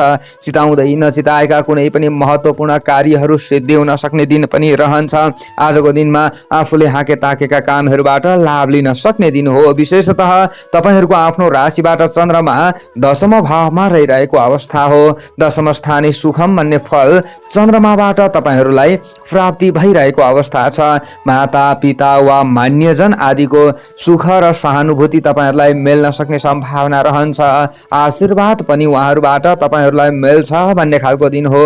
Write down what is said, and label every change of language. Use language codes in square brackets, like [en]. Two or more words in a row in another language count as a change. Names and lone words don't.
[ne] चिताउँदै नचिताएका कुनै पनि महत्त्वपूर्ण कार्यहरू सिद्धि हुन सक्ने दिन पनि रहन्छ। आजको दिनमा आफूले हाके ताकेका कामहरूबाट लाभ लिन सक्ने दिन हो। विशेषतः तपाईहरूको आफ्नो राशिबाट चन्द्रमा दशम भावमा रहिरहेको अवस्था हो। [sa] दशम स्थाने सुखम [ne] भन्ने फल चन्द्रमाबाट तपाईहरूलाई प्राप्ति भइरहेको अवस्था छ। माता पिता वा मान्यजन आदिको सुख र सहानुभूति तपाईहरूलाई मिल्न सक्ने सम्भावना रहन्छ। आशीर्वाद पनि उहाँहरूबाट तपाईहरूलाई मिल्छ भन्ने खालको दिन हो।